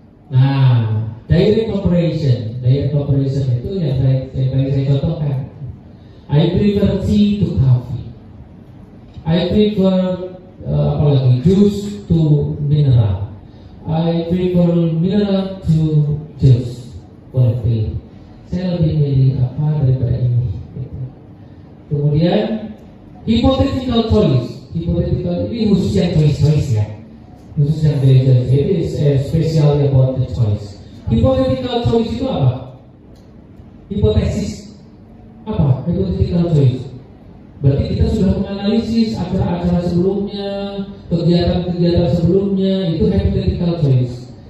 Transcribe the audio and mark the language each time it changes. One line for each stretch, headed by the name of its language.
Indonesian: Nah, direct operation itu yang saya contohkan.
English: I prefer tea to coffee. I prefer juice to mineral. I prefer mineral to juice.
Indonesian: Boleh. Saya lebih milih apa daripada ini. Kemudian hypothetical choice. Ini khusus yang choice ya. Khusus yang choice.
English: It is special about the choice.
Indonesian: Hypothetical choice itu apa? Hipotesis. Apa? Hypothetical choice. Berarti kita sudah menganalisis acara-acara sebelumnya, kegiatan-kegiatan sebelumnya, itu hypothetical choice.